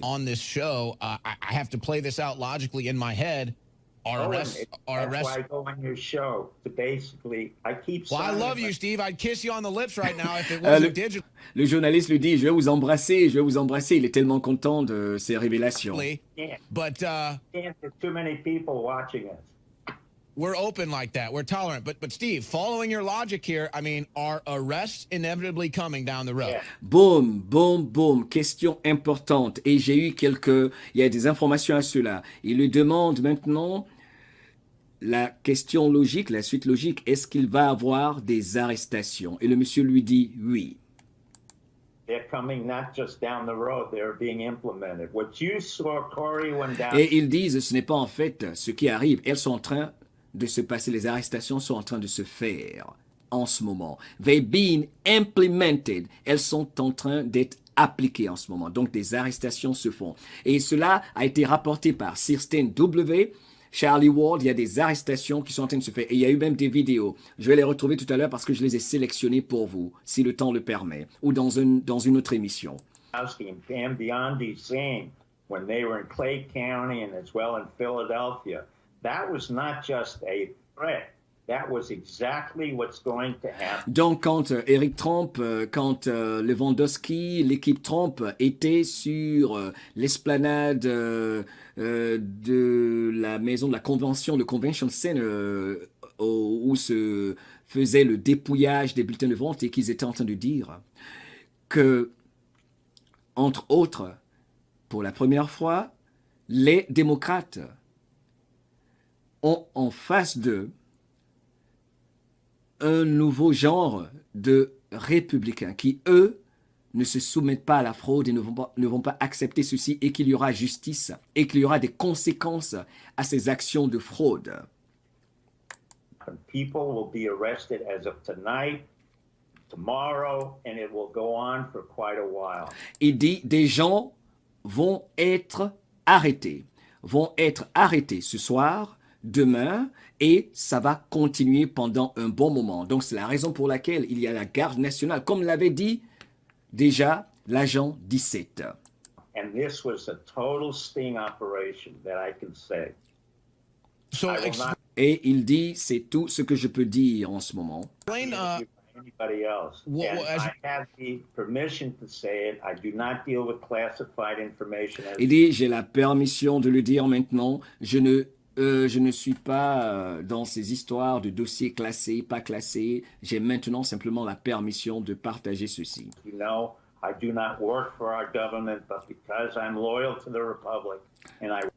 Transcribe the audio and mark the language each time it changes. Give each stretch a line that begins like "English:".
English: On this show, I have to play this out logically in my head. That's why I go on your show to basically, I keep Well, I saying love you, Steve. I'd kiss you on the lips right now if it wasn't digital.
French: Le journaliste lui dit, je vais vous embrasser, je vais vous embrasser. Il est tellement content de ces révélations.
English: Yeah. But There's too many people watching us. we're open like that. We're tolerant. But Steve, following your logic here, I mean, are arrests inevitably coming down the road? Yeah.
French: Boum, boum, boum, question importante. Et j'ai eu il y a des informations à cela. Il lui demande maintenant la question logique, la suite logique, est-ce qu'il va avoir des arrestations? Et le monsieur lui dit oui.
English: They're coming not just down the road, they're being implemented. What you saw, Corey, went down.
French: Et ils disent, ce n'est pas en fait ce qui arrive. Elles sont en train de se passer, les arrestations sont en train de se faire en ce moment.
English: They're being implemented.
French: Elles sont en train d'être appliquées en ce moment. Donc, des arrestations se font. Et cela a été rapporté par Kirsten W., Charlie Ward. Il y a des arrestations qui sont en train de se faire. Et il y a eu même des vidéos. Je vais les retrouver tout à l'heure parce que je les ai sélectionnées pour vous, si le temps le permet, ou dans une autre émission.
English: And Pam Biondi saying when they were in Clay County and as well in Philadelphia, that was not just a threat. That was exactly what's going to happen.
French: Donc, quand Eric Trump, quand Lewandowski, l'équipe Trump était sur l'esplanade de la maison de la convention, le Convention Center, où se faisait le dépouillage des bulletins de vote et qu'ils étaient en train de dire que, entre autres, pour la première fois, les démocrates ont en face d'eux un nouveau genre de républicains qui, eux, ne se soumettent pas à la fraude et ne vont pas accepter ceci et qu'il y aura justice et qu'il y aura des conséquences à ces actions de fraude.
English: People will be arrested as of tonight, tomorrow, and it will go on for quite a while.
French: Il dit des gens vont être arrêtés ce soir, demain, et ça va continuer pendant un bon moment. Donc, c'est la raison pour laquelle il y a la garde nationale, comme l'avait dit déjà l'agent 17.
English: And this was a total sting operation that I can say. So, I will not
French: Et il dit, c'est tout ce que je peux dire en ce moment.
English: explain, anybody else. Well, And I have the permission to say it. I do not deal with classified information.
French: Il dit, j'ai la permission de le dire maintenant. Je ne suis pas dans ces histoires de dossiers classés, pas classés. J'ai maintenant simplement la permission de partager ceci.
English: You know, I do not work for our government, but because I'm loyal to the Republic, and I